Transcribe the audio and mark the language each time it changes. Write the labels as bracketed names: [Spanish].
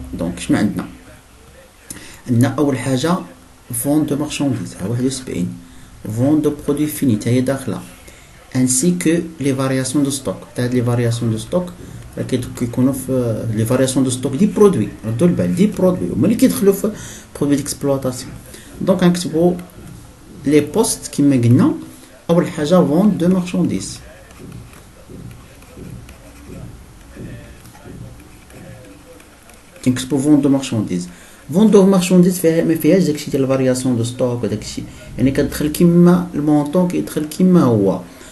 [French] donc [Arabic] شنو عندنا أول حاجة [French] vente de marchandises 71, vente de produits finis [Arabic] تا هي داخلة, [French] ainsi que les variations de stock. Les variations de stock les variations de stock des produits, des produits produits d'exploitation. Donc [Arabic] نكتبوا [French] les postes [Arabic] كما قلنا. أول حاجة [French] vente de marchandises, [Arabic] نكتبوا [French] vente de marchandises. [Arabic] vente de marchandises ما فيهاش داكشي ديال الفارياسيون دو ستوك وداكشي, يعني كتدخل كيما المونطون كيدخل كيما هو.